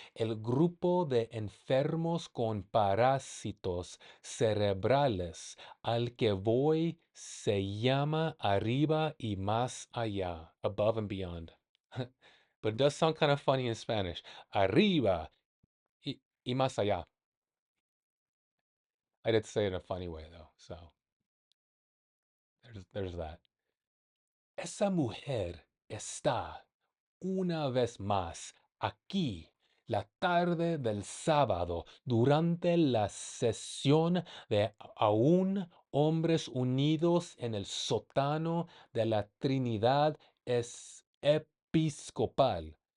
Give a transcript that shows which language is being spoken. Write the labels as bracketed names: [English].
[Spanish] El grupo de enfermos con parásitos cerebrales al que voy se llama arriba y más allá, above and beyond. [English] But it does sound kind of funny in Spanish. Arriba y más allá. I did say it in a funny way though, so there's that. [Spanish] Esa mujer está una vez más aquí la tarde del sábado durante la sesión de aún hombres unidos en el sótano de la Trinidad es episcopal.